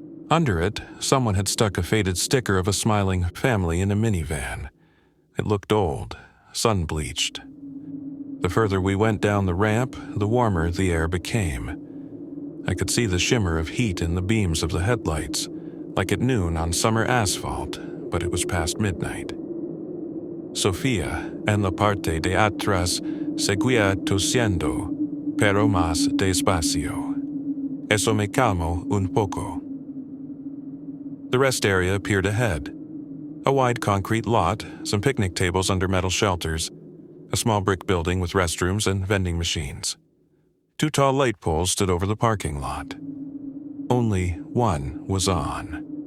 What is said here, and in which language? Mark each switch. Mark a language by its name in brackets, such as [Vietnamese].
[English] Under it, someone had stuck a faded sticker of a smiling family in a minivan. It looked old, sun-bleached. The further we went down the ramp, the warmer the air became. I could see the shimmer of heat in the beams of the headlights, like at noon on summer asphalt, but it was past midnight. [Spanish] Sofía, en la parte de atrás, seguía tosiendo, pero más despacio. Eso me calmó un poco. [English] The rest area appeared ahead. A wide concrete lot, some picnic tables under metal shelters, a small brick building with restrooms and vending machines. 2 tall light poles stood over the parking lot. Only one was on.